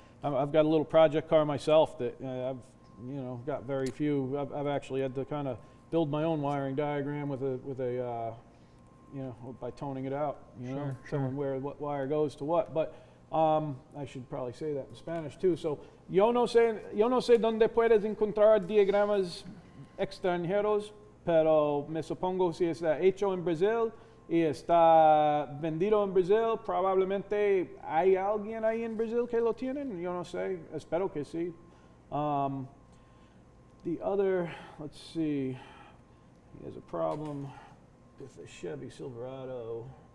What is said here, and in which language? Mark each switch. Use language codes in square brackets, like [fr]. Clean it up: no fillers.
[en] I've got a little project car myself that I've got very few. I've actually had to kind of build my own wiring diagram with a by toning it out, showing where what wire goes to what. But I should probably say that in Spanish too. [es] So yo no sé dónde puedes encontrar diagramas extranjeros, pero me supongo si está hecho en Brasil y está vendido en Brasil, probablemente hay alguien ahí en Brasil que lo tienen. Yo no sé, espero que sí. [en] The other, let's see, he has a problem with a Chevy Silverado.